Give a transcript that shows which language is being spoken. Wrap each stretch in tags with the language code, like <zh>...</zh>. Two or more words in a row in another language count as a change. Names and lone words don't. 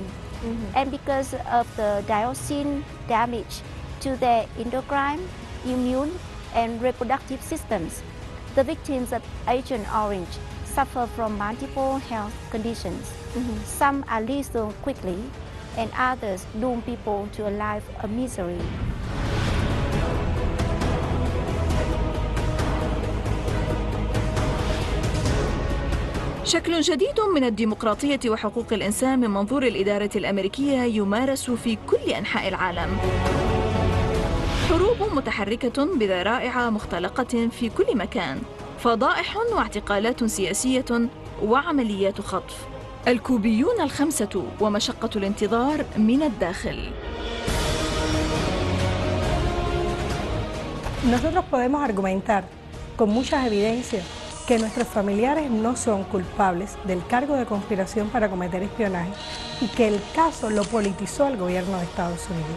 <en>And because of the dioxin damage to their endocrine, immune, and reproductive systems, the victims of Agent Orange suffer from multiple health conditions. Some are lethal quickly, and others doom people to a life of misery.</en> <ar>شكل جديد من الديمقراطية وحقوق الإنسان من منظور الإدارة الأمريكية يمارس في كل أنحاء العالم. حروب متحركة بذرائع مختلقة في كل مكان، فضائح واعتقالات سياسية وعمليات خطف. الكوبيون الخمسة ومشقة الانتظار من الداخل.</ar> <es>Nosotros podemos argumentar con muchas evidencias que nuestros familiares no son culpables del cargo de conspiración para cometer espionaje y que el caso lo politizó el gobierno de Estados Unidos.</es>